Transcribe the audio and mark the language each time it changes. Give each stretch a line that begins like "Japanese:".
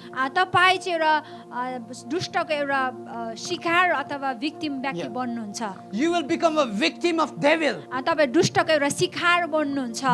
Nepali: तपाईँ चाहिँ एउटा दुष्टको एउटा शिकार अथवा victim व्यक्ति बन्नुहुन्छ।
English: You will become a victim of devil.
Nepali: तपाईँ दुष्टको एउटा शिकार बन्नुहुन्छ।